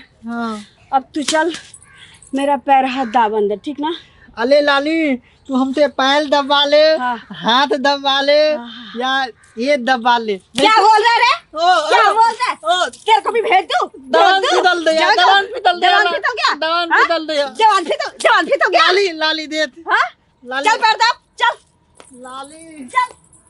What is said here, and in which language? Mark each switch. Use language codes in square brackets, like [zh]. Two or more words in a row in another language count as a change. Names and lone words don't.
[hi] हाँ अब तू चल, मेरा पैर हाथ दाब अंदर, ठीक ना? अले लाली, तू हमसे पैर दबा ले, हाँ। हाथ दबा ले, या ये दबा ले। क्या बोल रहा है रे? ओ, क्या ओ, बोल रहा है? तेरे को भी भेज दूं? दवान भेज दूं? पितल दे, जाओ, दवान पितल दे, दवान पितल क्या? दवान हाँ? पितल दे। दवान पितल, दवान पितल क्या? लाली लाली दे। हाँ? लाली चल पैर दाब, चल लाली चल।